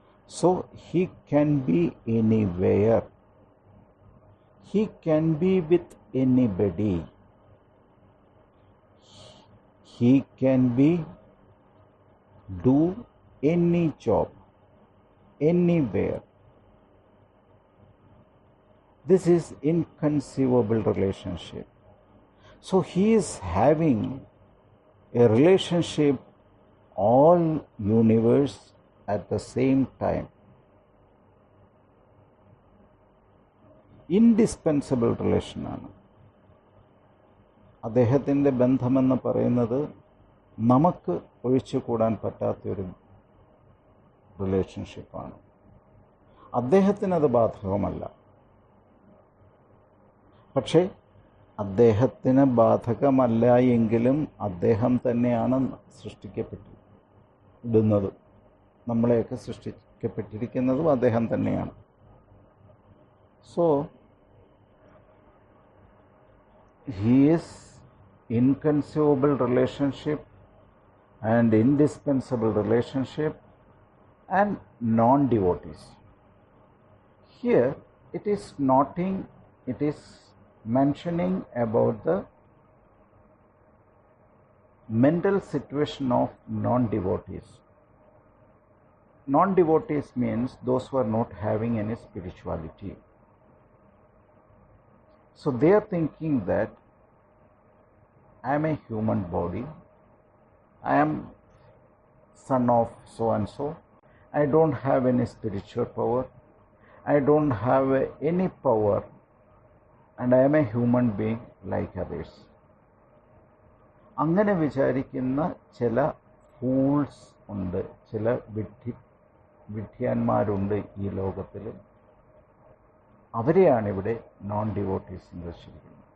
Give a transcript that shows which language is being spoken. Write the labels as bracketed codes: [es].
[en] So he can be anywhere, he can be with anybody, he can be do any job anywhere. This is inconceivable relationship. So he is having a relationship all universe at the same time. Indispensable relation [ml] ആണ്. അദ്ദേഹത്തിൻ്റെ ബന്ധമെന്ന് പറയുന്നത് നമുക്ക് ഒഴിച്ചുകൂടാൻ പറ്റാത്തൊരു റിലേഷൻഷിപ്പാണ്. അദ്ദേഹത്തിനത് ബാധകമല്ല. പക്ഷേ അദ്ദേഹത്തിന് ബാധകമല്ല എങ്കിലും അദ്ദേഹം തന്നെയാണ് സൃഷ്ടിക്കപ്പെട്ടിടുന്നതും നമ്മളെയൊക്കെ സൃഷ്ടിക്കപ്പെട്ടിരിക്കുന്നതും അദ്ദേഹം തന്നെയാണ്. [en] So he is inconceivable relationship and indispensable relationship and non-devotees. Here it is noting, it is mentioning about the mental situation of non-devotees. Non-devotees means those who are not having any spirituality. So they are thinking that I am a human body, I am son of so and so, I don't have any spiritual power, I don't have any power, and I am a human being like others. [ml] അങ്ങനെ വിചാരിക്കുന്ന ചില fools ഉണ്ട്, ചില വിഡ്ഢിയന്മാരുണ്ട് ഈ ലോകത്തിൽ. അവരെയാണ് ഇവിടെ non devotees എന്ന് വെച്ചിരിക്കുന്നത്.